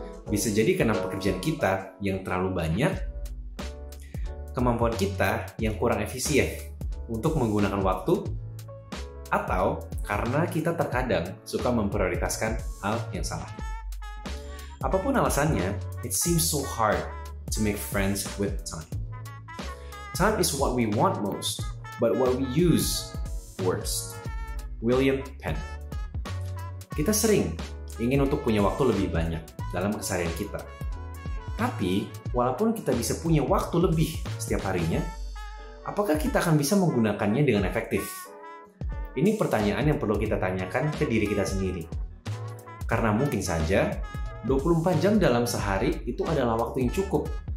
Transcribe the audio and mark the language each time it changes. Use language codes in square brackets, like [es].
[id] Bisa jadi karena pekerjaan kita yang terlalu banyak, kemampuan kita yang kurang efisien untuk menggunakan waktu, atau karena kita terkadang suka memprioritaskan hal yang salah. Apapun alasannya, [en] it seems so hard to make friends with time. Time is what we want most, but what we use worst. William Penn. [id] Kita sering ingin untuk punya waktu lebih banyak dalam keseharian kita. Tapi, walaupun kita bisa punya waktu lebih setiap harinya, apakah kita akan bisa menggunakannya dengan efektif? Ini pertanyaan yang perlu kita tanyakan ke diri kita sendiri. Karena mungkin saja, 24 jam dalam sehari itu adalah waktu yang cukup.